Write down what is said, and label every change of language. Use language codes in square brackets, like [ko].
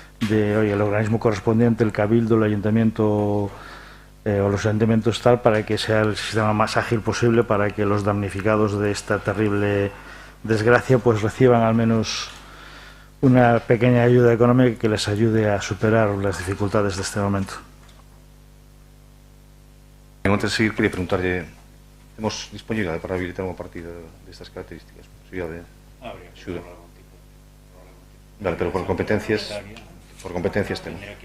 [es] el organismo correspondiente, el Cabildo, el Ayuntamiento o los ayuntamientos tal, para que sea el sistema más ágil posible, para que los damnificados de esta terrible desgracia pues reciban al menos una pequeña ayuda económica que les ayude a superar las dificultades de este momento. [gl] Antes de seguir, quería preguntarle, temos disponibilidade para habilitar unha partida destas características? Posibilidade de axuda? Vale, pero por competencias temos.